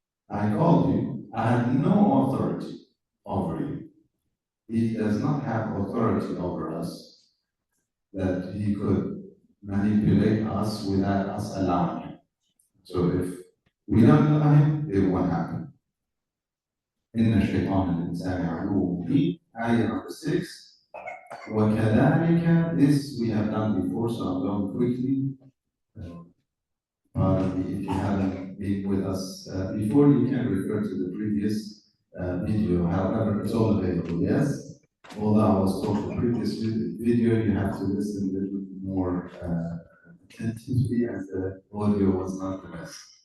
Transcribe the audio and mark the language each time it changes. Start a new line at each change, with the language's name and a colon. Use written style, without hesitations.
English: I called you, I had no authority over you. He does not have authority over us. that he could manipulate us without us allowing him. So if we don't allow him, it won't happen.
Arabic: إن الشيطان الإنسان عدو مبين.
English: Ayah number 6. وكذلك, this we have done before, so I'm going quickly. Pardon me if you haven't been with us before, you can refer to the previous video. However, it's all available, yes? Although I was told the previous video, you have to listen a little more attentively, as the audio was not the best.